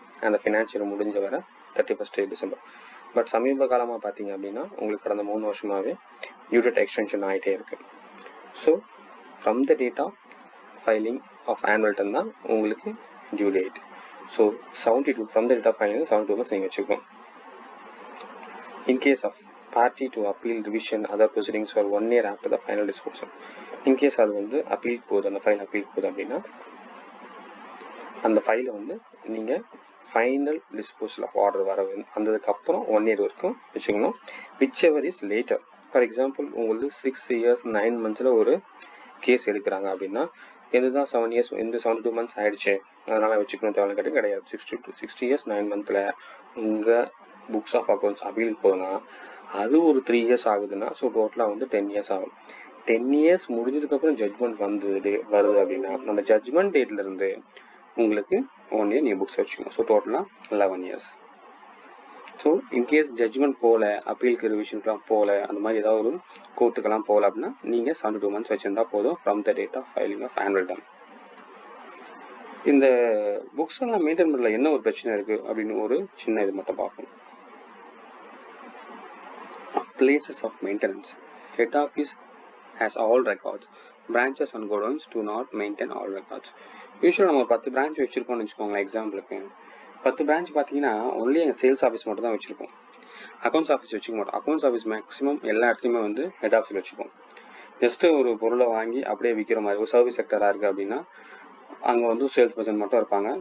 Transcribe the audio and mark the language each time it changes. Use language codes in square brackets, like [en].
[ta] அந்த ஃபினான்ஷியல் முடிஞ்ச வர 31st December. பட் சமீப காலமாக பார்த்தீங்க அப்படின்னா உங்களுக்கு கடந்த 3 வருஷமாகவே டியூ டேட் எக்ஸ்டென்ஷன் ஆகிட்டே இருக்குது. So [en] from the date of filing of annual return [ta] தான் உங்களுக்கு due date. So 72 from the date of filing 72 months நீங்கள் வச்சுக்கோங்க. [en] In case of party to appeal revision other proceedings for 1 year after the final disposal. [ta] In case அது வந்து appeal போகுது, அந்த file appeal போகுது அப்படின்னா அந்த ஃபைலை வந்து நீங்கள் ஃபைனல் டிஸ்போசல் ஆஃப் ஆர்டர் வர வந்ததுக்கப்புறம் 1 year வரைக்கும் வச்சுக்கணும். [en] Whichever is later. [ta] For example உங்களுக்கு 6 years 9 months ஒரு கேஸ் எடுக்கிறாங்க அப்படின்னா இதுதான் 7 years இந்த 72 months ஆயிடுச்சு அதனால் வச்சுக்கணும் தேவையான கிடையாது. 60 years 9 months உங்கள் புக்ஸ் ஆஃப் அக்கௌண்ட்ஸ் அப்பீலுக்கு போகுதுன்னா அது ஒரு 3 இயர்ஸ் ஆகுதுன்னா ஸோ டோட்டலாக வந்து 10 இயர்ஸ் ஆகும். 10 இயர்ஸ் முடிஞ்சதுக்கப்புறம் ஜட்ஜ்மெண்ட் வருது அப்படின்னா அந்த ஜட்ஜ்மெண்ட் டேட்லேருந்து உங்களுக்கு 1 இயர் நீங்கள் புக்ஸ் வச்சுக்கணும். ஸோ டோட்டலாக 11 இயர்ஸ். ஸோ இன்கேஸ் ஜட்ஜ்மெண்ட் போகல, அப்பீலுக்கு ரிவிஷனுக்குலாம் போகல, அந்த மாதிரி ஏதாவது ஒரு கோர்ட்டுக்கெல்லாம் போகல அப்படின்னா நீங்கள் 72 months வச்சுருந்தா போதும் [en] From the date of filing of annual return. [ta] இந்த புக்ஸ் எல்லாம் மெயின்டைன் பண்ணல என்ன ஒரு பிரச்சனை இருக்குது அப்படின்னு ஒரு சின்ன இது மட்டும் பார்க்கணும். [en] Places of maintenance. Head office has all records. Branches and godowns do not maintain all records. [ta] யூஸ்வலாக நம்ம 10 பிரான்ச் வச்சுருக்கோம்னு வச்சுக்கோங்களேன். எக்ஸாம்பிளுக்கு 10 பிரான்ச் பார்த்தீங்கன்னா ஒன்லி எங்கள் சேல்ஸ் ஆஃபீஸ் மட்டும் தான் வச்சுருக்கோம். அக்கௌண்ட்ஸ் ஆஃபீஸ் வச்சுக்க மாட்டோம். அக்கௌண்ட்ஸ் ஆஃபீஸ் மேக்ஸிமம் எல்லா இடத்துலையுமே வந்து ஹெட் ஆஃபீஸில் வச்சுப்போம். ஜஸ்ட்டு ஒரு பொருளை வாங்கி அப்படியே விற்கிற மாதிரி ஒரு சர்வீஸ் செக்டராக இருக்குது அப்படின்னா அங்கே வந்து சேல்ஸ் பர்சன் மட்டும் இருப்பாங்க.